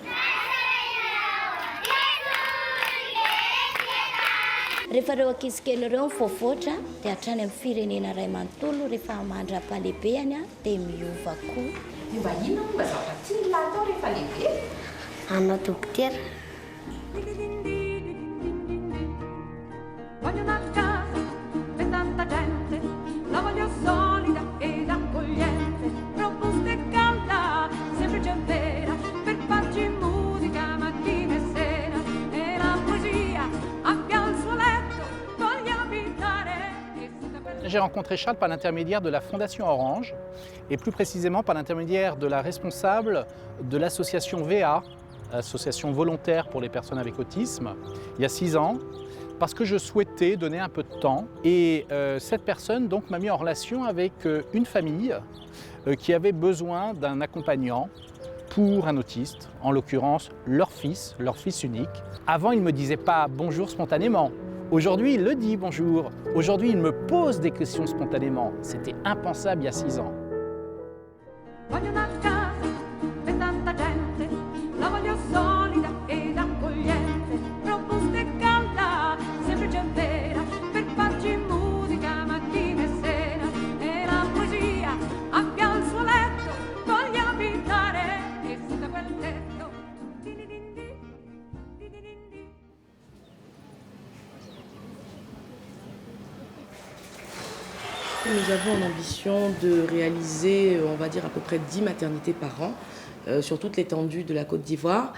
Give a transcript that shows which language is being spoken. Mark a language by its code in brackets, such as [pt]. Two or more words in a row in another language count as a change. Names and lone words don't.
[mg] Rehefa ireo ankizy kely ireo mivoavoatra dia hatrany amin'ny firenena iray manontolo rehefa mandra-palehibeny dia miova koa. Mba inona mba zavatra tiana atao rehefa lehibe? Hanao dokotera. [it] Voglio una casa per tanta gente, la voglio solida ed accogliente, robusta e calda, semplice e vera, per farci musica mattina e sera, e la poesia abbia il suo letto, voglio abitare e sotto quel... [fr] J'ai rencontré Charles par l'intermédiaire de la Fondation Orange et plus précisément par l'intermédiaire de la responsable de l'association VA, association volontaire pour les personnes avec autisme, il y a 6 ans, parce que je souhaitais donner un peu de temps. Et cette personne donc m'a mis en relation avec une famille qui avait besoin d'un accompagnant pour un autiste, en l'occurrence leur fils unique. Avant, il ne me disait pas bonjour spontanément. Aujourd'hui, il le dit bonjour. Aujourd'hui, il me pose des questions spontanément. C'était impensable il y a 6 ans. [it] Voglio una casa per tanta gente, la voglio solida ed accogliente, robusta e calda, semplice e vera, per farci musica mattina e sera, e la poesia abbia il suo letto, voglio abitare e sotto quel tetto. [fr] Nous avons l'ambition de réaliser, on va dire, à peu près 10 maternités par an sur toute l'étendue de la Côte d'Ivoire.